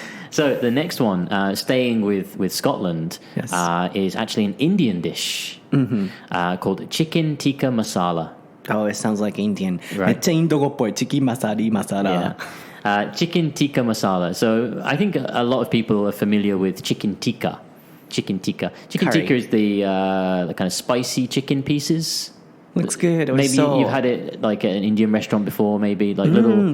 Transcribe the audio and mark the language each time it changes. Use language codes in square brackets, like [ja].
[en] So the next one, staying with Scotland, Yes. Is actually an Indian dish called chicken tikka masala. Oh, it sounds like Indian. Right. [ja] めっちゃインド語っぽい。チキンマサリマサラ。 [en] Chicken tikka masala. So I think a lot of people are familiar with chicken tikka. Chicken tikka. Chicken Curry. tikka is the kind of spicy chicken pieces. Looks good. Maybe you've had it like at an Indian restaurant before, maybe like little